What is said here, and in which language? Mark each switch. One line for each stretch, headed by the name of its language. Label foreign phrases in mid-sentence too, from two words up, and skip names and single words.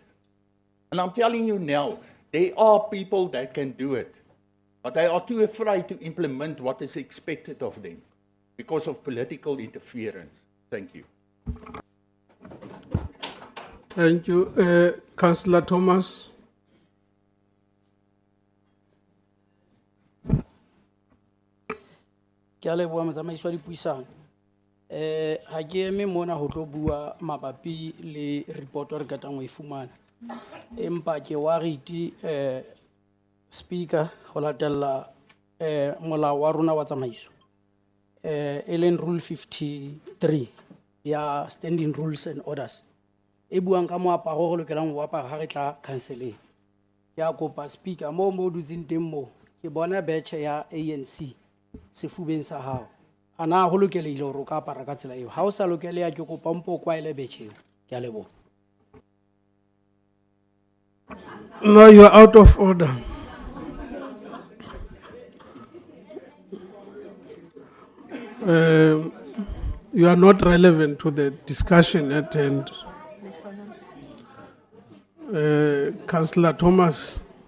English: And I'm telling you now, there are people that can do it. But they are too afraid to implement what is expected of them because of political interference. Thank you. Thank you. Councillor Thomas.
Southern Sotho: Ke a leboha motsamaisi wa dipuisano. Ha ke eme mona ho tlo bua mabapi le report re gatang ho e fumana. Empa ke wariti speaker ho latella molao wa rona wa tsamaiso. E leng rule 53 ya
English: standing rules and orders.
Southern Sotho: E buang ka moaparo re lokelang ho apara ha re tla counseleng. Ke a kopa speaker mo dutseng teng mo ke bona batch ya ANC sefubeng sa hao. Ana ho lokelehile hore o ka apara ka tsela eo. Ha o sa lokeleha ke kopa mpo kwa ile batch eo. Ke a leboha.
English: No, you are out of order. You are not relevant to the discussion at hand. Councillor Thomas.